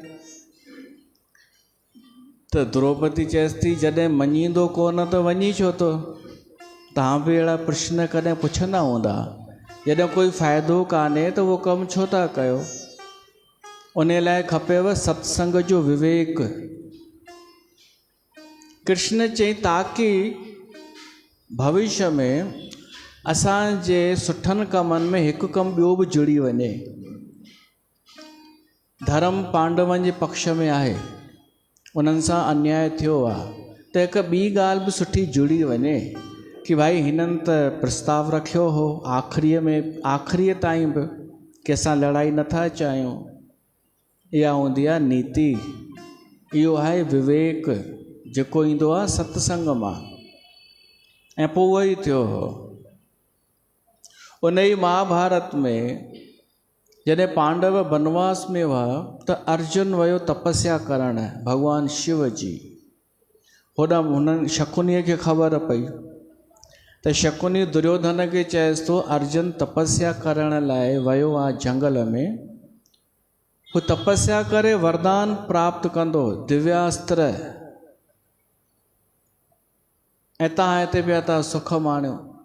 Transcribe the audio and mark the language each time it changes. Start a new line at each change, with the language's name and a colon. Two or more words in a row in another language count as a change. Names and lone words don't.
Sindhi: त द्रौपदी चएसि थी जॾहिं मञींदो कोन त वञी छो थो? तव्हां बि अहिड़ा प्रश्न कॾहिं पुछंदा हूंदा, जॾहिं कोई फ़ाइदो कान्हे त उहो कमु छो था कयो? उन लाइ खपेव सत्संग जो विवेक। कृष्ण चई ताकि भविष्य में असांजे सुठनि कमनि में हिकु कमु ॿियो बि जुड़ी वञे। धर्म पांडवनि जे पक्ष में आहे, उन्हनि सां अन्याय थियो आहे, त हिकु ॿी ॻाल्हि बि सुठी जुड़ी वञे कि भाई हिननि त प्रस्ताव रखियो हो आख़िरीअ ताईं बि कि असां लड़ाई नथा चाहियूं। इहा हूंदी आहे नीति, इहो आहे विवेक जेको ईंदो आहे सत्संग मां। ऐं पोइ उहो ई थियो हो। उन ई महाभारत में जॾहिं पांडव वनवास में हुआ त अर्जुन वियो तपस्या करणु भॻवान शिव जी। होॾां हुननि शकुनीअ खे ख़बर पई त शकुनी दुर्योधन खे चएसि थो अर्जुन तपस्या करण लाइ वियो आहे जंगल में। हू तपस्या करे वरदान प्राप्त कंदो, दिव्यास्त्र, ऐं तव्हां हिते पिया था सुख माणियो।